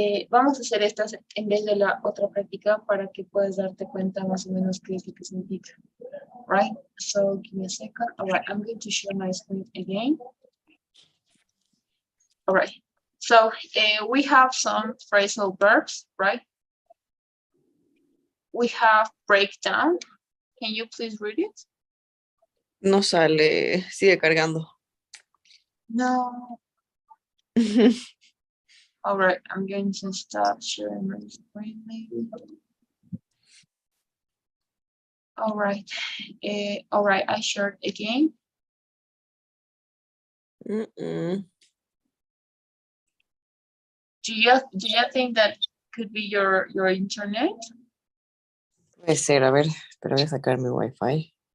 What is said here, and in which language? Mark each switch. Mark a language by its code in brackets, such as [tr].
[es] Vamos a hacer estas en vez de la otra práctica para que puedas darte cuenta más o menos qué es lo que significa, right? [en] So, give me a second. All right, I'm going to share my screen again. All right. So, we have some phrasal verbs, right? We have breakdown. Can you please read it? [es] No sale, sigue cargando. No. [en] All right, I'm going to stop sharing my screen maybe. All right, I shared again. Mm-mm. Do you think that could be your internet? [es] Puede ser, a ver, pero voy a sacar mi Wi-Fi.